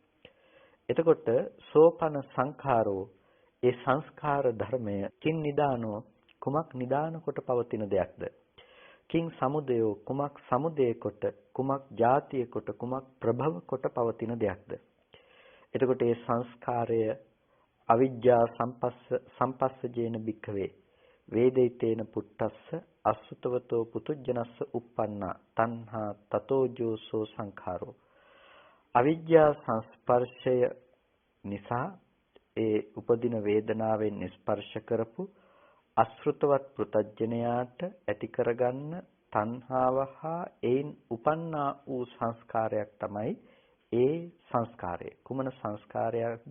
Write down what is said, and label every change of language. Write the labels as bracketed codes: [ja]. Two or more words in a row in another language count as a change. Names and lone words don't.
[si] එතකොට [pi] සෝපන සංඛාරෝ, [si] ඒ සංස්කාර ධර්මය [pi] කින් නිදානෝ, [si] කුමක් නිදාන කොට පවතින දෙයක්ද? [pi] කිං සමුදයෝ, [si] කුමක් සමුදය කොට, කුමක් ජාතිය කොට, කුමක් ප්‍රභව කොට පවතින දෙයක්ද? එතකොට මේ සංස්කාරය [pi] අවිජ්ජා සම්පස්සජේන භික්ඛවේ වේදිතේන පුත්තස්ස අසුතවතෝ පුතුජනස්ස uppannā තණ්හා තතෝජෝසෝ සංඛාරෝ. [si] අවිජ්ජා සංස්පර්ශය නිසා ඒ උපදින වේදනාවෙන් ස්පර්ශ කරපු අසෘතවත් පෘතජ්ජනයාට ඇති කරගන්න තණ්හාව හා ඒන් උපන්නා වූ සංස්කාරයක් තමයි ඒ සංස්කාරය. කුමන සංස්කාරයක්ද?